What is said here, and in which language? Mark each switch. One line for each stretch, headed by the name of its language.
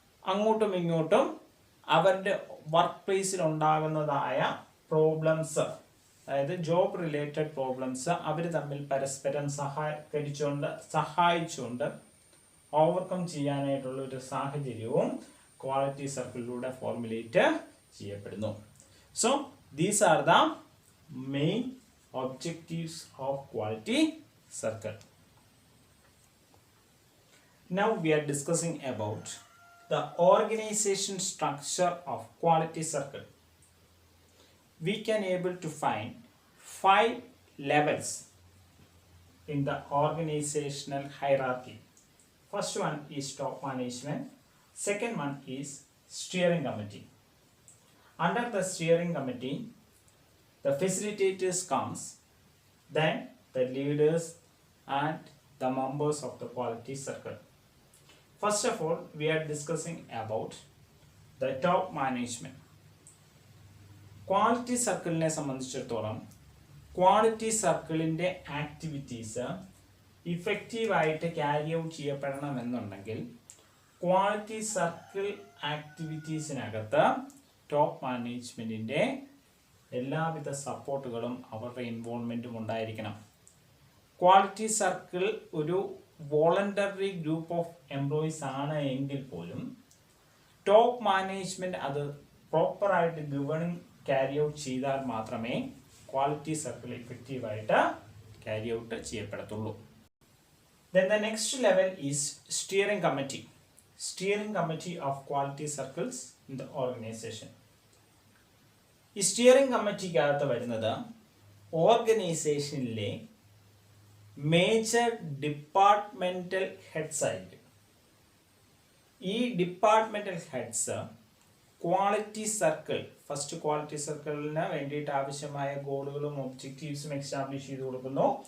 Malayalam: അങ്ങോട്ടും ഇങ്ങോട്ടും അവരുടെ വർക്ക് പ്ലേസിൽ ഉണ്ടാകുന്നതായ പ്രോബ്ലംസ്, അതായത് ജോബ് റിലേറ്റഡ് പ്രോബ്ലംസ് അവർ തമ്മിൽ പരസ്പരം സഹായിച്ചുകൊണ്ട് ഓവർകം ചെയ്യാനായിട്ടുള്ള ഒരു സാഹചര്യവും ക്വാളിറ്റി സർക്കിളിലൂടെ ഫോർമുലേറ്റ് ചെയ്യപ്പെടുന്നു.
English: So these are the main objectives of quality circle. Now we are discussing about the organization structure of quality circle. We can able to find 5 levels in the organizational hierarchy. First one is top management. Second one is steering committee. Under the steering committee, the facilitators comes, then the leaders and the members of the quality circle. First of all, we are discussing about the top management.
Malayalam: Quality സർക്കിളിനെ സംബന്ധിച്ചിടത്തോളം quality സർക്കിളിൻ്റെ activities ഇഫക്റ്റീവായിട്ട് carry out ചെയ്യപ്പെടണമെന്നുണ്ടെങ്കിൽ quality circle ആക്ടിവിറ്റീസിനകത്ത് top മാനേജ്മെൻറ്റിൻ്റെ എല്ലാവിധ സപ്പോർട്ടുകളും അവരുടെ ഇൻവോൾവ്മെൻറ്റും ഉണ്ടായിരിക്കണം. Quality circle ഒരു voluntary group of employees ആണ് എങ്കിൽ പോലും top management അത് പ്രോപ്പറായിട്ട് ഗവേണിംഗ് ക്യാരി ഔട്ട് ചെയ്താൽ മാത്രമേ quality circle ഇഫക്റ്റീവായിട്ട് carry out ചെയ്യപ്പെടത്തുള്ളൂ.
English: Then the next level is steering committee. Steering committee of quality circles in the organization.
Malayalam: ഈ സ്റ്റിയറിംഗ് കമ്മിറ്റിക്കകത്ത് വരുന്നത് ഓർഗനൈസേഷനിലെ മേജർ ഡിപ്പാർട്ട്മെന്റൽ ഹെഡ്സ് ആയിരിക്കും. ഈ departmental heads quality circle, first quality സർക്കിളിന് വേണ്ടിയിട്ട് ആവശ്യമായ ഗോളുകളും ഒബ്ജക്റ്റീവ്സും എസ്റ്റാബ്ലിഷ് ചെയ്ത് കൊടുക്കുന്നു.